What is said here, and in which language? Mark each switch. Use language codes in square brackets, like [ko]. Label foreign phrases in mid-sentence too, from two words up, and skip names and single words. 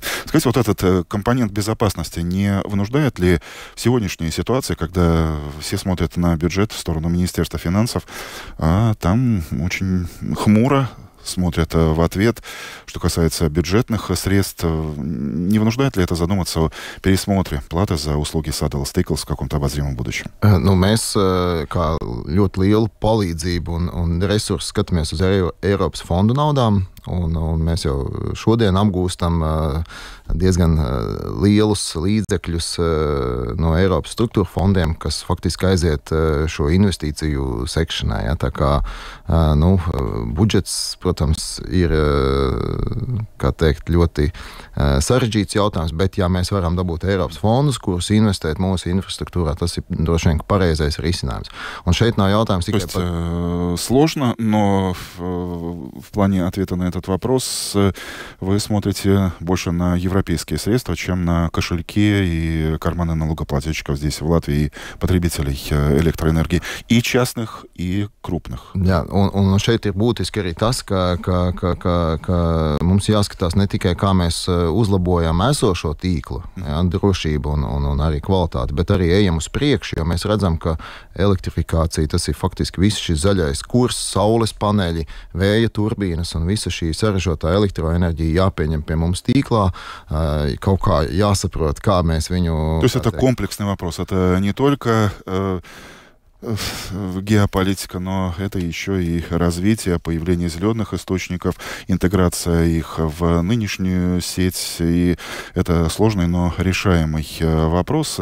[ru] Скажите, вот этот компонент безопасности не вынуждает ли в сегодняшней ситуации, когда все смотрят на бюджет в сторону Министерства финансов, а там очень хмуро смотрят в ответ, что касается бюджетных средств. Не вынуждает ли это задуматься о пересмотре платы за услуги Sadala Stickles в каком-то обозримом будущем? [lv] Mēs kā ļoti lielu palīdzību un resursu skatāmies uz Eiropas fondu naudām. Un mēs jau šodien apgūstam diezgan lielus līdzekļus no Eiropas struktūra fondiem, kas faktiski aiziet šo investīciju sekšanai. Ja? Tā kā budžets, protams, ir ļoti sarežģīts jautājums, bet ja mēs varam dabūt Eiropas fondus, kurus investēt mūsu infrastruktūrā, tas ir droši vien pareizais risinājums. Un šeit nav jautājums tikai par... [ru] Сложно, но в плане ответа на этот вопрос вы смотрите больше на европейские средства, чем на кошельки и карманы налогоплательщиков здесь, в Латвии, потребителей электроэнергии, и частных, и крупных. [lv] Jā, un šeit ir būtiski arī tas, ka mums jāskatās ne tikai, kā mēs uzlabojam esošo tīklu, drošību un arī kvalitāti, bet arī ejam uz priekšu, jo mēs redzam, ka elektrifikācija, tas ir faktiski viss šis zaļais kurs, saules paneļi, vēja turbīnas un visa šī sarežotā elektroenerģija jāpieņem pie mums tīklā, kaut kā jāsaprot, kā mēs viņu... [ru] То есть это комплексный вопрос, это не только геополитика, но это еще и развитие, появление зеленых источников, интеграция их в нынешнюю сеть, и это сложный, но решаемый вопрос.